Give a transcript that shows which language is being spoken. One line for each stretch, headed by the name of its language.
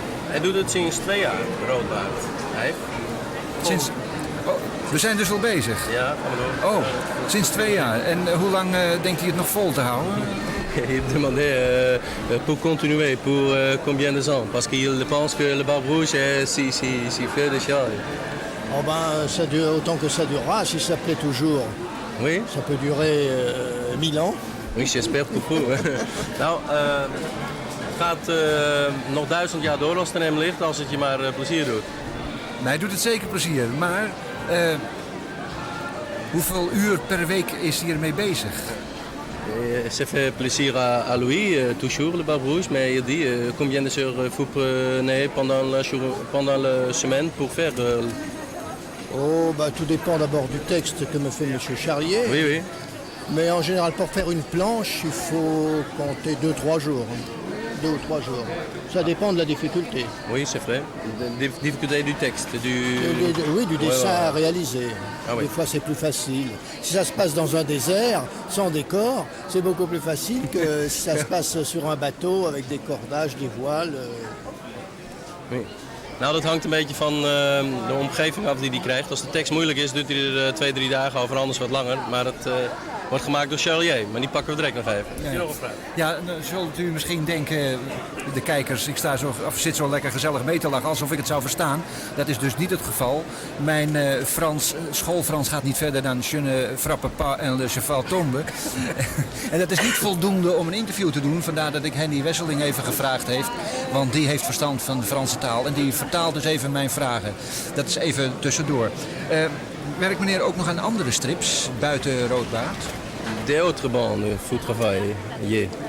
Dutch: Hij doet het sinds 2 jaar, Roodbaard. Hij? Sinds, oh, we zijn dus al bezig. Ja, ga maar door. Oh, sinds 2 jaar. En hoe lang denkt hij het nog vol te houden?
French: Il demandait pour continuer, pour combien de temps? Parce qu'il pense que le Barbe Rouge est si fait déjà. Oh ben, ça dure autant que ça durera, si ça plaît toujours. Oui, Ça peut durer 1000 ans. oui, j'espère pour vous.
Dutch: Nou, gaat nog 1000 jaar door als het aan hem ligt, als het je maar plezier doet. Mij doet het zeker plezier, maar hoeveel uur per week is hij ermee bezig?
French: Ça fait plaisir à lui, toujours le Barbe Rouge, mais il dit combien de heures vous prenez pendant la semaine pour faire. Oh, bah, tout dépend d'abord du texte que me fait M. Charlier. Oui, oui. Mais en général, pour faire une planche, il faut compter 2-3 jours. 2 ou 3 jours. Ça dépend de la difficulté. Oui, c'est vrai. La difficulté du texte, Oui, du dessin à réaliser. Ah oui. Des fois, c'est plus facile. Si ça se passe dans un désert, sans décor, c'est beaucoup plus facile que si ça se passe sur un bateau avec des cordages, des voiles. Oui.
Dutch: Nou, dat hangt een beetje van de omgeving af die hij krijgt. Als de tekst moeilijk is, duurt hij er 2-3 dagen over, anders wat langer. Maar het wordt gemaakt door Charlier, maar die pakken we direct nog even. Heb je nog een vraag? Ja, nou, zult u misschien denken, de kijkers, ik zit zo lekker gezellig mee te lachen, alsof ik het zou verstaan. Dat is dus niet het geval. Mijn schoolfrans gaat niet verder dan
French: Je ne frappe pas en le cheval tombe.
Dutch: En dat is niet voldoende om een interview te doen. Vandaar dat ik Henny Wesseling even gevraagd heeft. Want die heeft verstand van de Franse taal. En die vertaalt dus even mijn vragen. Dat is even tussendoor. Werkt meneer ook nog aan andere strips buiten Roodbaard?
French: Des autres bandes, vous travaillez.